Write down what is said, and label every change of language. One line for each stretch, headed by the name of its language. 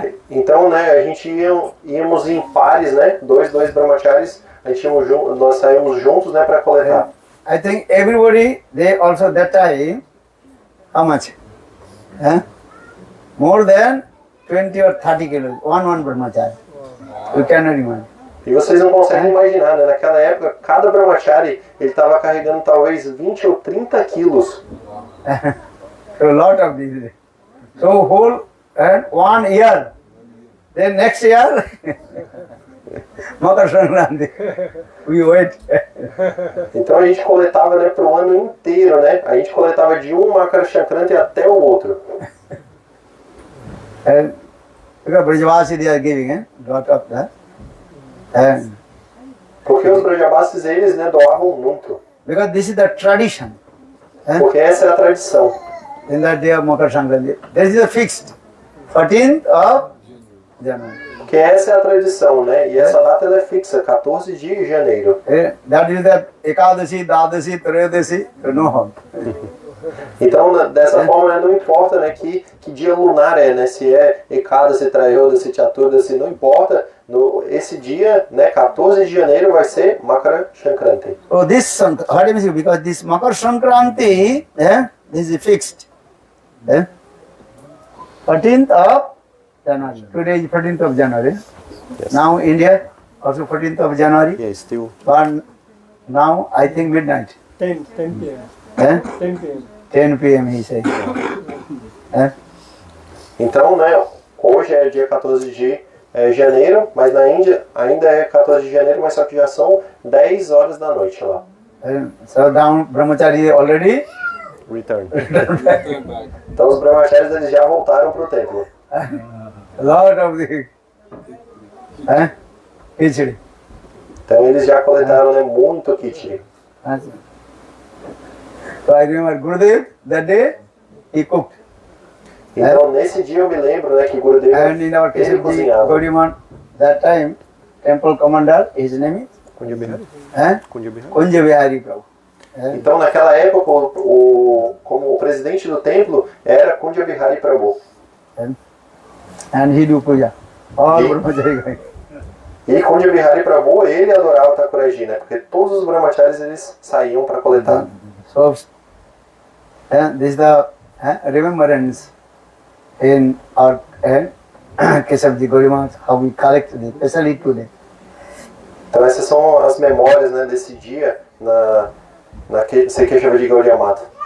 Portuguese: Então, né, a gente íamos em pares, né, dois brahmacharis, nós saímos juntos, né, para coletar.
English: I think everybody, they also that time, how much? More than 20 or 30 kilos, one brahmachari. You cannot imagine.
Portuguese: E vocês não conseguem imaginar, né, naquela época, cada brahmachari, ele estava carregando talvez 20 ou 30 quilos.
English: So a lot of these. So whole 1 year, then next year, Makar Sankranti, we wait.
Portuguese: Então a gente coletava, né, para o ano inteiro, né? A gente coletava de um Makar Sankranti até o outro.
English: Because Brajavasi they are giving, lot of that.
Portuguese: Porque os Brajabasis, eles, né, doavam muito.
English: Because this is the tradition.
Portuguese: Porque essa é a tradição.
English: In that day of Makar Sankranti, this is a fixed 14th of January.
Portuguese: Porque essa é a tradição, né? E essa data ela é fixa, 14 de janeiro.
English: That is the Ekadashi, Dadashi, Trayodasi, no.
Portuguese: Então, dessa forma, né, não importa, né, que dia lunar é, né? Se é Ekadasi, Trayodasi, Chaturdasi, não importa. esse dia, né, 14 de janeiro, vai ser Makara Sankranti.
English: Oh, this what I mean, because this Makar Sankranti, this is fixed. 14th of January. Today is 14th of January. Yes. Now India also 14th of January. Yeah, still. But now I think midnight. 10 p.m. 10 p.m. 10 p.m. he said.
Portuguese: Então, né, hoje é dia 14 de janeiro, mas na Índia ainda é 14 de janeiro, mas só que já são 10 horas da noite lá.
English: So down Brahmachari already. Return.
Portuguese: Então os brahmacharis eles já voltaram para o templo.
English: A lot of the khichdi.
Portuguese: Então eles já coletaram, né, muito khichdi.
English: So I remember Gurudev that day he cooked.
Portuguese: Então nesse dia eu me lembro, né, que Gurudev
English: And in our
Portuguese: ele
English: Keshavji
Portuguese: cozinhava.
English: Gaudiman, that time temple commander, his name is Kunja Bihari. Kunja Bihari. Kunja Bihari Prabhu.
Portuguese: Então naquela época como o presidente do templo era Kunja Bihari Prabhu.
English: And he do puja. All E- Brahmachari going.
Portuguese: E Kunja Bihari Prabhu, ele adorava Thakuraji, né? Porque todos os brahmacharis eles saíam para coletar.
English: So this is the remembrance in our Keshavji Gaudiman, how we collect it, especially today.
Portuguese: Então essas são as memórias, né, desse dia na Keshavji Gaudiya Mata.